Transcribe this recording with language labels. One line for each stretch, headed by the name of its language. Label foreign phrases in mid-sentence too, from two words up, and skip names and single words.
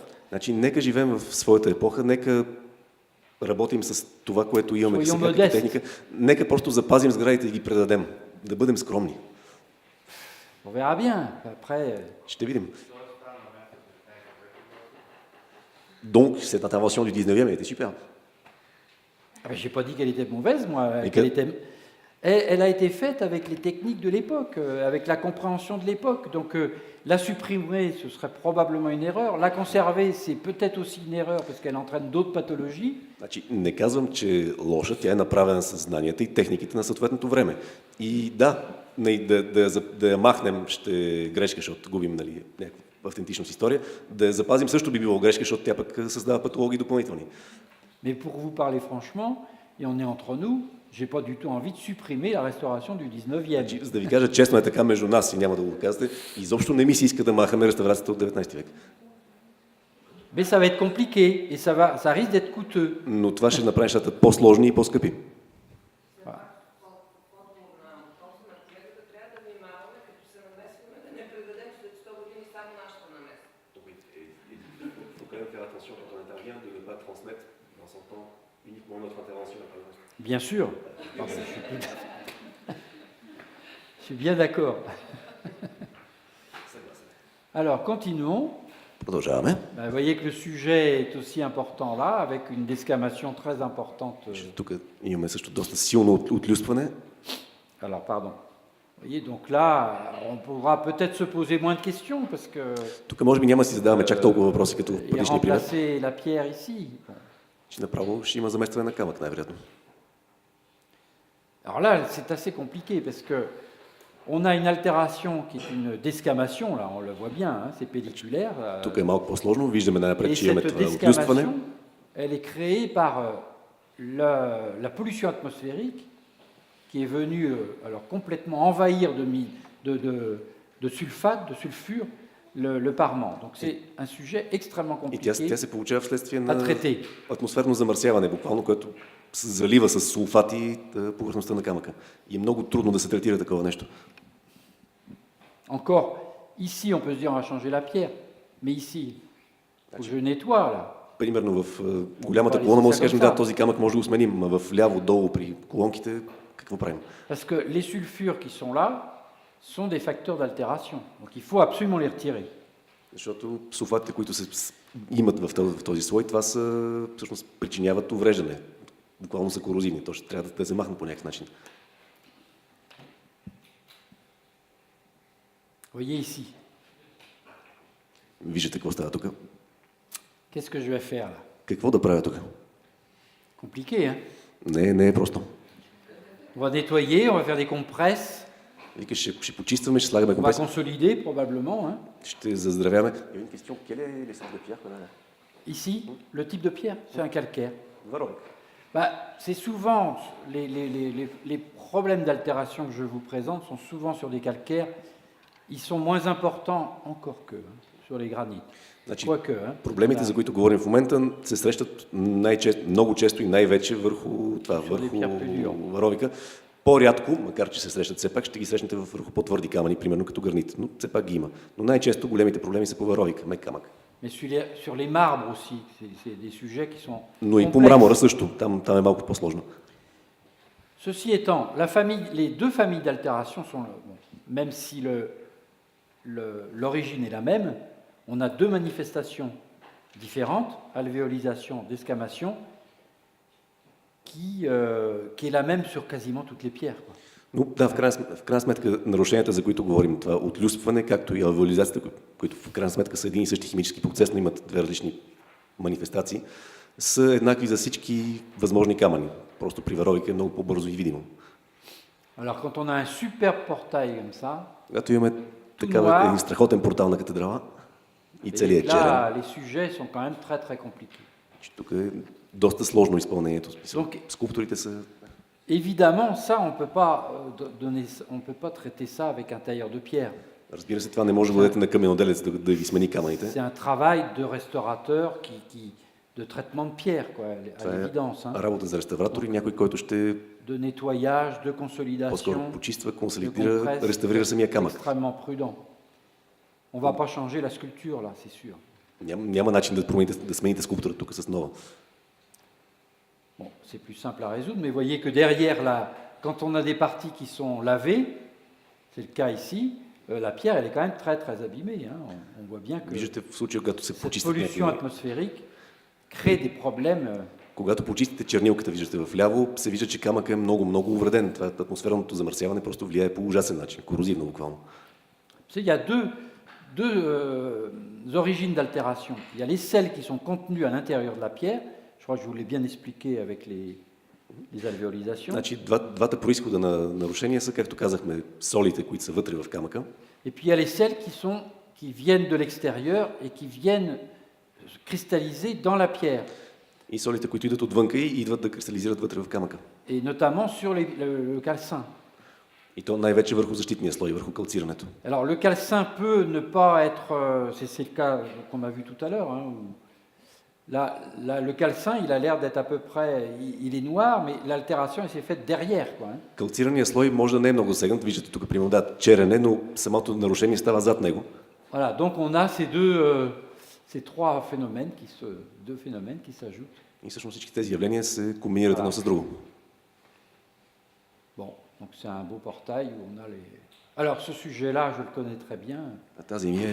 Bulgarian: Значи, нека живеем в своята епоха, нека работим с това, което имаме сега като техника. Нека просто запазим сградите и ги предадем. Да бъдем скромни.
French: On verra bien. Après,
Bulgarian: Ще видим.
French: Donc, cette intervention du 19e a été super. je n'ai pas dit qu'elle était mauvaise, moi. Et Elle a été faite avec les techniques de l'époque, avec la compréhension de l'époque. Donc, la supprimer, ce serait probablement une erreur. La conserver, c'est peut-être aussi une erreur parce qu'elle entraîne d'autres pathologies.
Bulgarian: Значи, не казвам, че е лоша, тя е направена с знанията и техниките на съответното време. И да, да я махнем ще е грешка, защото губим някаква автентичност история. Да я запазим също би било грешка, защото тя пък създава патологии допълнителни.
French: Mais pour vous parler franchement, et on est entre nous, j'ai pas du tout envie de supprimer la restauration du 19e.
Bulgarian: За да ви кажа честно е така между нас и няма да го казвате, изобщо не ми се иска да махаме реставрацията от 19 век.
French: Mais ça va être compliqué et ça risque d'être coûteux.
Bulgarian: Но това ще направи нещата по-сложни и по-скъпи.
French: Voilà. Bien sûr. Je suis bien d'accord. Alors, continuons.
Bulgarian: Продължаваме.
French: Vous voyez que le sujet est aussi important là, avec une desquamation très importante.
Bulgarian: Тук имаме също доста силно отлюстване.
French: Alors, pardon. Vous voyez, donc là, on pourra peut-être se poser moins de questions, parce que...
Bulgarian: Тук може би няма да си задаваме чак толкова въпроси, като в
French: Et
Bulgarian: предишния пример.
French: remplacer la pierre ici. Bon.
Bulgarian: Че направо ще има заместване на камък, най-вероятно.
French: Alors là, c'est assez compliqué, parce que on a une altération qui est une desquamation, là, on le voit bien, hein, c'est pelliculaire.
Bulgarian: Тук е малко по-сложно, виждаме най-напред,
French: Et
Bulgarian: че имаме
French: cette
Bulgarian: това отлюстване.
French: desquamation, elle est créée par la pollution atmosphérique qui est venue alors complètement envahir de sulfate, de sulfure, le parement. Donc c'est un sujet extrêmement
Bulgarian: И
French: compliqué
Bulgarian: тя се получава вследствие
French: à
Bulgarian: на
French: traiter.
Bulgarian: атмосферно замърсяване, буквално, което се залива с сулфати повърхността на камъка. И е много трудно да се третира такова нещо.
French: Encore, ici on peut se dire on va changer la pierre, mais ici, faut que je nettoie là.
Bulgarian: Примерно в голямата колона може да кажем, да, този камък може да го сменим, а в ляво, долу при колонките, какво правим?
French: Parce que les sulfures qui sont là sont des facteurs d'altération. Donc il faut absolument les retirer.
Bulgarian: Защото сулфатите, които имат в този слой, това са, всъщност причиняват увреждане. Буквално са корозивни, то ще трябва да се махне по някакъв начин.
French: Voyez ici.
Bulgarian: Виждате какво става тук.
French: Qu'est-ce que je vais faire là?
Bulgarian: Какво да правя тук?
French: Compliqué, hein?
Bulgarian: Не е просто.
French: On va nettoyer, on va faire des compresses,
Bulgarian: Викаш, ще почистваме, ще слагаме
French: on va
Bulgarian: компрес,
French: consolider probablement, hein?
Bulgarian: ще заздравяме.
French: Ici, le type de pierre, c'est un calcaire.
Bulgarian: Варовик.
French: Bah, c'est souvent, les problèmes d'altération que je vous présente sont souvent sur des calcaires. Ils sont moins importants encore que sur les granites.
Bulgarian: Значи,
French: Quoique, hein.
Bulgarian: проблемите, за които говорим в момента, се срещат много често и най-вече върху варовика. По-рядко, макар че се срещат все пак, ще ги срещнете върху по-твърди камъни, примерно като гранит. Но все пак ги има. Но най-често големите проблеми са по варовика, мек камък.
French: Mais sur les marbres aussi, c'est des sujets qui sont
Bulgarian: Но и по
French: complexes.
Bulgarian: мрамора също, там е малко по-сложно.
French: Ceci étant, les deux familles d'altération sont, même si l'origine est la même, on a deux manifestations différentes, alvéolisation, desquamation, qui est la même sur quasiment toutes les pierres, quoi.
Bulgarian: Но да, в крайна сметка, нарушенията, за които говорим, това отлюспване, както и алвеолизацията, които в крайна сметка са един и същи химически процес, но имат две различни манифестации, са еднакви за всички възможни камъни. Просто при варовика е много по-бързо и видимо.
French: Alors quand on a un super portail comme ça,
Bulgarian: Когато имаме такава един страхотен портал на катедрала и целият
French: là,
Bulgarian: черен,
French: les sujets sont quand même très très compliqués.
Bulgarian: тук е доста сложно изпълнението.
French: Donc,
Bulgarian: Скулпторите са...
French: évidemment, ça, on peut pas traiter ça avec un tailleur de pierre.
Bulgarian: Разбира се, това не може да дадете на каменоделец да ви смени камъните.
French: C'est un travail de restaurateur de traitement de pierre, quoi, à
Bulgarian: Това
French: l'évidence. Hein.
Bulgarian: е работа за реставратори, някой, който ще
French: De nettoyage, de
Bulgarian: по-скоро
French: consolidation,
Bulgarian: почиства,
French: de
Bulgarian: консолидира,
French: compresse.
Bulgarian: реставрира самия камък.
French: Extrêmement prudent. On va pas changer la sculpture, là, c'est sûr.
Bulgarian: Няма начин да смените скулптура тук с нова.
French: Bon, c'est plus simple à résoudre, mais voyez que derrière, là, quand on a des parties qui sont lavées, c'est le cas ici, la pierre, elle est quand même très, très abîmée. Hein. On voit bien que
Bulgarian: Виждате в случая, когато се
French: cette
Bulgarian: почистят
French: pollution
Bulgarian: някакви...
French: atmosphérique crée des problèmes.
Bulgarian: Когато почистите чернилката, виждате вляво, се вижда, че камъкът е много увреден. Това атмосферното замърсяване просто влияе по ужасен начин, корозивно буквално.
French: Il y a deux origines d'altération. Il y a les sels qui sont contenus à l'intérieur de la pierre. Je crois que je vous l'ai bien expliqué avec les alvéolisations.
Bulgarian: Значи, двата происхода на нарушения са, както казахме, солите, които са вътре в камъка.
French: Et puis il y a les sels qui viennent de l'extérieur et qui viennent cristalliser dans la pierre.
Bulgarian: И солите, които идват отвънка и идват да кристализират вътре в камъка.
French: Et notamment sur le calcin.
Bulgarian: И то най-вече върху защитния слой, върху калцирането.
French: Alors le calcin peut ne pas être, c'est le cas qu'on a vu tout à l'heure, hein, où là, le calcin, il a l'air d'être à peu près, il est noir, mais l'altération, elle s'est faite derrière, quoi, hein.
Bulgarian: Калцираният слой може да не е много засегнат, виждате тук, примерно, да, черен е, но самото нарушение става зад него.
French: Voilà, donc on a ces deux phénomènes qui s'ajoutent.
Bulgarian: И всъщност всички тези явления се комбинират едно с друго.
French: Bon, donc c'est un beau portail où on a les... Alors ce sujet-là, je le connais très bien.
Bulgarian: Тази ми